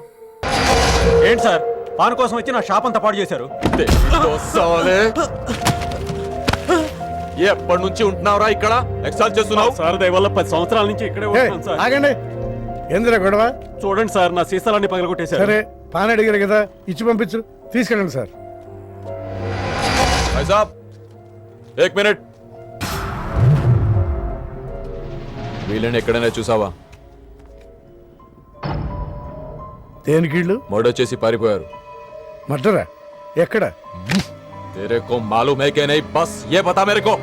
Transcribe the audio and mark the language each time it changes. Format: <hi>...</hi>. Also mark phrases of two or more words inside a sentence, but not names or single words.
<te>ఏంటి సార్, పాన్ కోసం వచ్చి నా షాప్ అంతా పాడు చేశారు. ఎప్పటి నుంచి ఉంటున్నావురా ఇక్కడ? ఎక్సైజ్ చేస్తున్నావు? సార్ దయవల్ల 10 సంవత్సరాల నుంచి ఇక్కడే ఉంటున్నాను సార్. ఆగండి, ఎందులో గొడవ? చూడండి సార్, నా సీసాలన్నీ పగలగొట్టేశారు. సరే, పాన్ అడిగారు కదా, ఇచ్చి పంపించు, తీసుకెళ్ళండి సార్.</te> <hi>भाई साहब, 1 मिनट.</hi> <te>వీళ్ళని ఎక్కడైనా చూసావా? దేనికీళ్ళు? మర్డర్ చేసి పారిపోయారు. మర్డరా? ఎక్కడ?</te> <hi>तेरे को मालूम है कि नहीं? बस ये बता मेरे को.</hi>